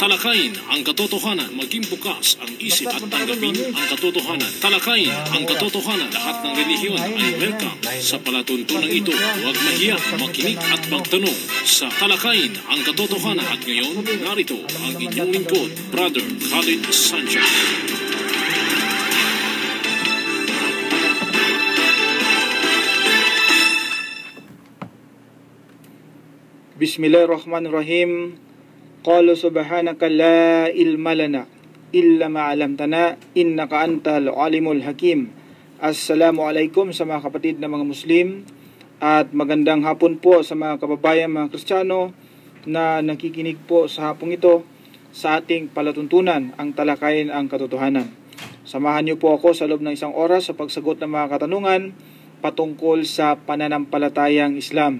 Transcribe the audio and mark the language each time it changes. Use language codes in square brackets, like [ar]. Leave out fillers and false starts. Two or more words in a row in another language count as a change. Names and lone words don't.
[tl] Talakayin ang katotohanan, maging bukas ang isip at tanggapin ang katotohanan. Talakayin ang katotohanan, lahat ng relihiyon ay welcome sa palatuntunan ito. Huwag mahiya, makinig at magtanong sa Talakayin ang katotohanan. At ngayon, narito ang inyong lingkod, Brother Khalid Sanchez. [ar] بسم الله الرحمن الرحيم. قال سبحانك لا علم لنا إلا ما علمتنا إنك أنت العليم الحكيم. [tl] Assalamualaikum sa mga kapatid na mga Muslim at magandang hapon po sa mga kababayan mga Kristiyano na nakikinig po sa hapong ito sa ating palatuntunan, ang talakayin ang katotohanan. Samahan niyo po ako sa loob ng isang oras sa pagsagot ng mga katanungan patungkol sa pananampalatayang Islam.